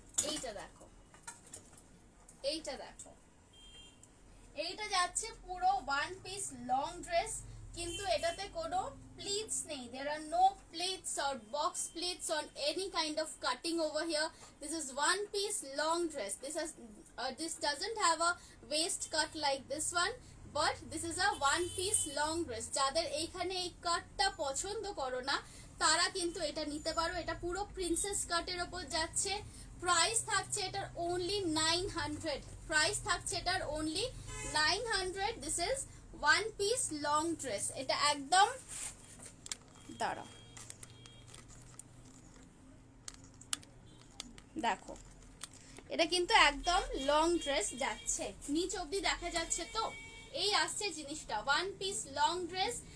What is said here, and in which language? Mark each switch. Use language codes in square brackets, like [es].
[bn] এইটা দেখো, এইটা দেখো, এইটা যাচ্ছে পুরো ওয়ান পিস লং ড্রেস, কিন্তু এটাতে কোনো pleats নেই। [en] There are no pleats or box pleats on any kind of cutting over here. This is one piece long dress. This doesn't have a waist cut like this one, but this is a one piece long dress. [bn] যাদের এইখানে এই কাটটা পছন্দ করো না তারা কিন্তু এটা নিতে পারো। এটা পুরো প্রিন্সেস কাটের ওপর যাচ্ছে। প্রাইস থাকছে এটার only 900। প্রাইস থাকছে এটার only 900। [en] This is one piece long dress. [bn] এটা একদম দাঁড়াও, দেখো এটা কিন্তু একদম লং ড্রেস যাচ্ছে, নিচ অবধি দেখা যাচ্ছে। তো এই আসছে জিনিসটা, ওয়ান পিস লং ড্রেস।